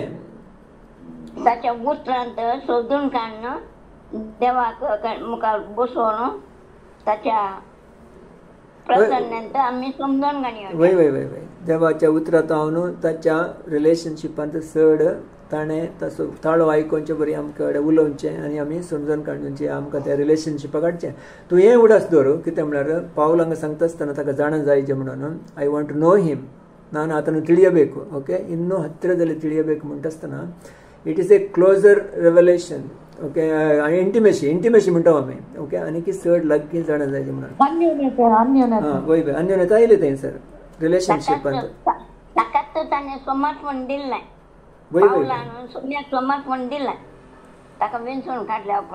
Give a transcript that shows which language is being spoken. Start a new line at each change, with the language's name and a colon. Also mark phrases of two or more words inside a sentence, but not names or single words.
Konkani: ताच्या उतरांत सोदून काडून देवाक मुखार बसोवन ताच्या प्रसन्नांत आमी समजून घेवचें. वय देवाच्या उतरांत हांव ताच्या रिलेशनशिपांत चड ताणें ताचो ताळो आयकोवचें, बरी आमकां उलोवचें आनी आमी समजून काडचें, आमकां त्या रिलेशनशिपाक हाडचें. तूं हें उडास दवर. कितें म्हळ्यार पावल हांगा सांगता आसतना ताका जाणा जायचें म्हणून
English: I want to know him.
Kannada: ನಾನು ಆತನು ತಿಳಿಯಬೇಕು. ಓಕೆ, ಇನ್ನೂ ಹತ್ತಿರದಲ್ಲಿ ತಿಳಿಯಬೇಕು
Konkani: म्हणटा आसतना
English: It is a closer revelation.
Konkani: ओके, इंटिमेसी म्हणटा आमी. ओके, आनी की चड लागीं जाणा जायचें म्हणून वय अन्योन्यता आयली थंय सर रिलेशनशिपांत. ताकाच ताणें समर्पण दिलें, समर्पण दिलें, ताका विंचून काडल्या उपरांत.